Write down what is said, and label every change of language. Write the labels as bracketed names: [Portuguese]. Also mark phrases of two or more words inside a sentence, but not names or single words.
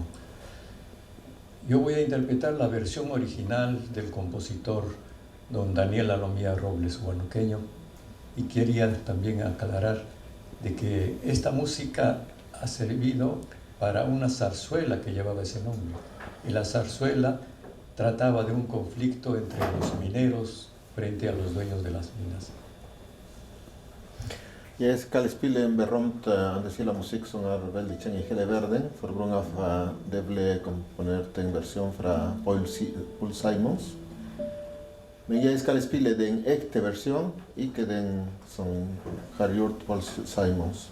[Spanish] Yo voy a interpretar la versión original del compositor don Daniel Alomía Robles, huanuqueño, y quería también aclarar de que esta música ha servido para una zarzuela que llevaba ese nombre, y la zarzuela trataba de un conflicto entre los mineros frente a los dueños de las minas. [Norwegian] Jag skal spille en berømt andesila musik som veldig kjent i hele verden, for grunn av det ble komponert en versjon fra Paul Simons. Men jeg skal spille den ekte versjonen, ikke den som har gjort Paul Simons.